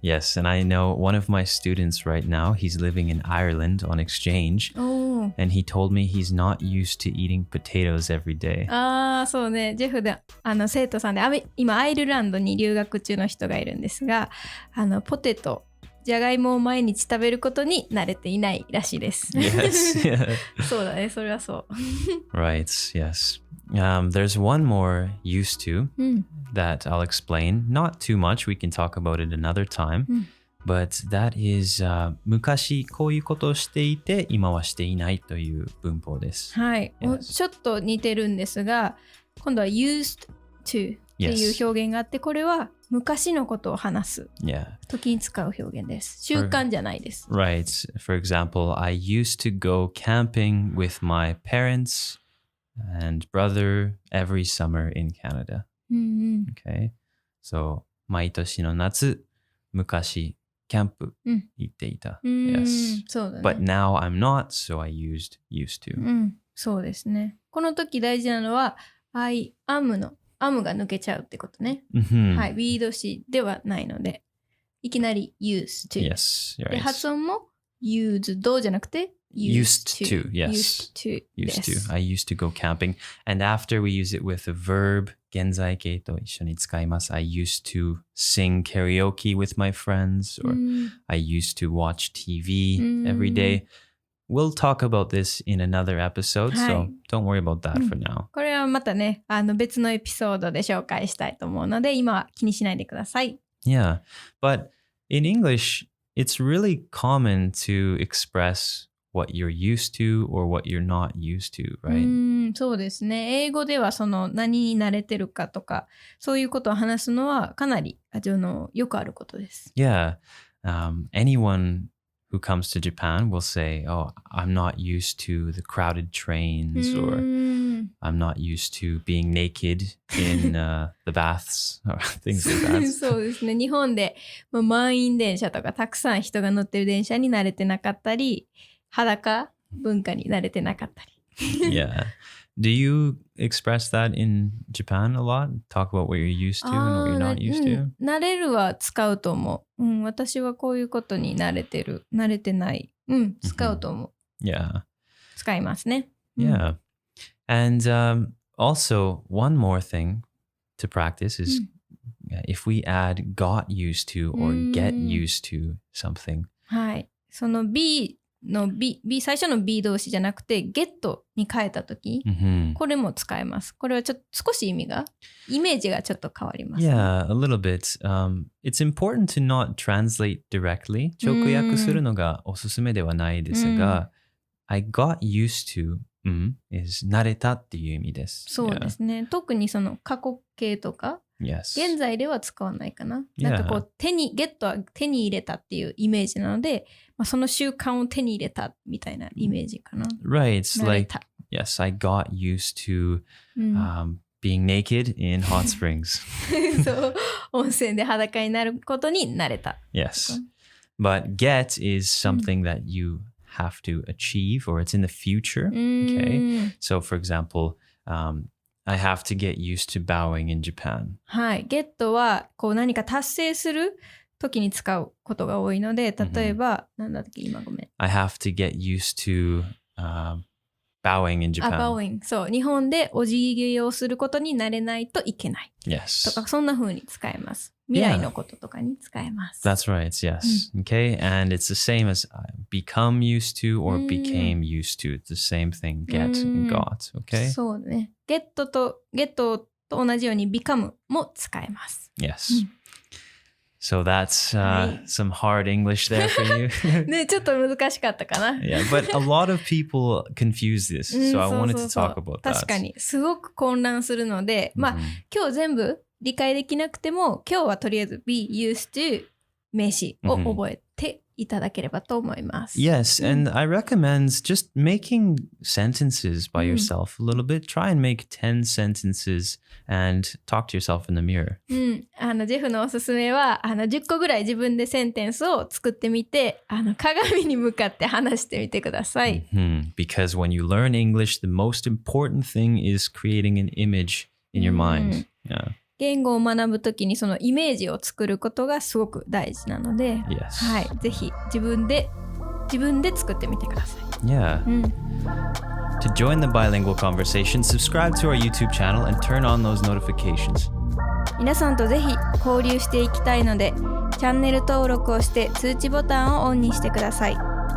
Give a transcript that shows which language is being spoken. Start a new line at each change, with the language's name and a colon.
English: Yes, and I know one of my students right now, he's living in Ireland on exchange, and he told me he's not used to eating potatoes every day.
Japanese: そうね、ジェフで生徒さんで今アイルランドに留学中の人がいるんですが、ポテトじゃがいもを毎日食べることに慣れていないらしいです。
English: Yes, yeah.
Japanese: そうだね、それはそう。
English: Right, yes. There's one more used to that I'll explain. Not too much. We can talk about it another time. But that is
Japanese: 昔こういうことをしていて今はしていないという文法です。はい。ちょっと似てるんですが、今度は used to っていう表現があって、これは昔のことを話す時に使う表現です。習慣じゃないです。
English: Right. For example, I used to go camping with my parents and brother every summer in Canada. Okay.
Japanese: So, 毎年の夏、昔、キャンプ行っていた。
English: Yes.
Japanese: そうだね。
English: But now I'm not, so I used to.
Japanese: そうですね。この時大事なのは、
English: I am
Japanese: のam が抜けちゃうってことね。はい。 be 動詞ではないので、いきなり used to.
English: Yes. Right.
Japanese: で、発音も used じゃなくて、
English: Used to, yes. Used to. Used to. I used to go camping. And after we use it with a verb,
Japanese: 現在形と一緒に使います。
English: I used to sing karaoke with my friends, or I used to watch TV every day. We'll talk about this in another episode, so don't worry about that for now.
Japanese: これはまたね、別のエピソードで紹介したいと思うので、今は気にしないでください。
English: Yeah, but in English, it's really common to express what you're used to or what you're not used to, right?
Japanese: そうですね。英語ではその何に慣れてるかとか、そういうことを話すのはかなりよくあることです。
English: Yeah. Anyone who comes to Japan will say, oh, I'm not used to the crowded trains or I'm not used to being naked in the baths or things like that.
Japanese: そうですね。日本で満員電車とかたくさん人が乗ってる電車に慣れてなかったり、裸文化に慣れてなかったり。
English: Yeah. Do you express that in Japan a lot? Talk about what you're used to and what you're not used to?
Japanese: 慣れるは使うと思う。私はこういうことに慣れてる。慣れてない。使うと思う。
English: Yeah.
Japanese: 使いますね。
English: Yeah. And also, one more thing to practice is if we add got used to or get used to something.
Japanese: はい。その be の B 最初の B 動詞じゃなくて get に変えたとき、これも使えます。これはちょっと少しイメージがちょっと変わります。
English: Yeah, a little bit. It's important to not translate directly.
Japanese: 直訳するのがおすすめではないですが、
English: I got used to is
Japanese: 慣れたっていう意味です。そうですね。特にその過去形とか、現在では使わないかな。なんかこうゲットは手に入れたっていうイメージなので、その習慣を手に入れたみたいなイメージかな。
English: Right. It's like, yes, I got used to being naked in hot springs.
Japanese: そう、温泉で裸になることに慣れた。
English: Yes. But get is something that you have to achieve or it's in the future. Okay. So for example, I have to get used to bowing in Japan.
Japanese: はい。 get はこう何か達成する時に使うことが多いので、例えば、なんだっけ、今ごめん。
English: I have to get used to bowing in Japan.
Japanese: bowing. そう。日本でお辞儀をすることになれないといけない。
English: Yes.
Japanese: とか、そんな風に使えます。未来のこととかに使えます。
English: That's right. Yes. Okay. And it's the same as become used to or became used to. It's the same thing. Get and got. Okay.
Japanese: そうね。 get と同じように become も使えます。
English: Yes. So that's some hard English there for you.
Japanese: ね、ちょっと難しかったかな。
English: Yeah, but a lot of people confuse this. So I wanted to talk about that.
Japanese: 確かに。すごく混乱するので、今日全部理解できなくても、今日はとりあえず
English: be used to
Japanese: 名詞を覚えていただければと思います。
English: Yes, and I recommend just making sentences by yourself a little bit. Try and make 10 sentences and talk to yourself in the mirror.
Japanese: ジェフのおすすめは10個ぐらい自分でセンテンスを作ってみて鏡に向かって話してみてください。
English: Because when you learn English, the most important thing is creating an image in your mind. Yeah.
Japanese: 言語を学ぶときにそのイメージを作ることがすごく大事なので、はい、ぜひ自分で作ってみてください。
English: Yeah. To join the bilingual conversation, subscribe to our YouTube channel and turn on those notifications.
Japanese: 皆さんとぜひ交流していきたいので、チャンネル登録をして通知ボタンをオンにしてください。